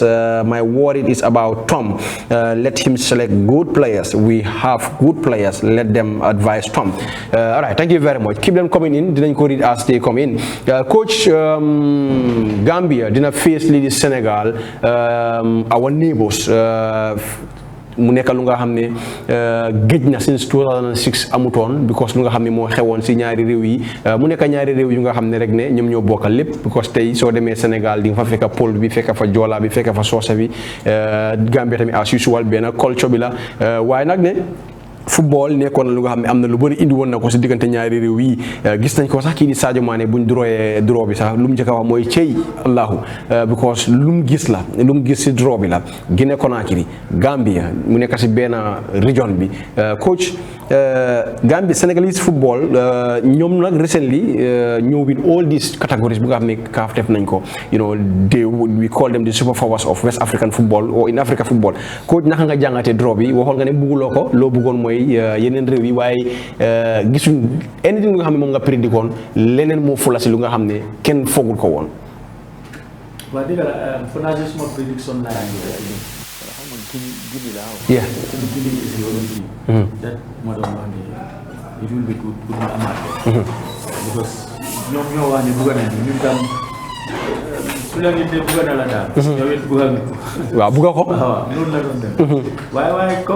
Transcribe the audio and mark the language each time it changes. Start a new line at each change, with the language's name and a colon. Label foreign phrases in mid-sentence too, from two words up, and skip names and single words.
English: My worry is about Tom. Let him select good players. We have good players. Let them advise Tom. All right, thank you very much. Keep them coming in. Didn't call it as they come in. Coach, Gambia didn't face the Senegal, our neighbors.
Wolof: Mu nekk lu nga xam ne géej na since 2006 amutoon because lu nga xam ne moo xewoon si ñaari réew yi mu nekk ñaari réew yu nga xam ne rek ne ñoom ñoo bokkal lépp because tey soo demee Sénégal di nga fa fekk Pël bi fekk fa Joola bi fekk fa Soose bi Gambia tamit
English: as usual
Wolof: benn culture bi la waaye nag ne football nekkoon na lu nga xam ne am na lu bëri indi woon na ko si diggante ñaari réew yi gis nañ ko sax kii di Sadio Mané buñ draw bi sax lu mu njëkk a wax mooy cey Allahu because lu mu gis si draw bi la Guinée Conakry Gambia mu nekk si benn région bi coach Gambia
English: Senegalese football
Wolof: ñoom nag recently ñëw
English: with all these categories
Wolof: bu nga xam ne CAF def nañ ko
English: we call them the super powers of West African football or in Africa football
Wolof: coach naka nga jàngatee draw bi waxoon nga ne bugguloo ko loo bëggoon mooy yeneen réew yi waaye gisuñ anything lu nga xam ne moom nga prédikoon leneen moo fula si lu nga xam ne kenn foogul ko woon.
English: Well, I think for now, just more prediction line. Yeah. Guinea is going to that modern one. It will be good because you want to go why come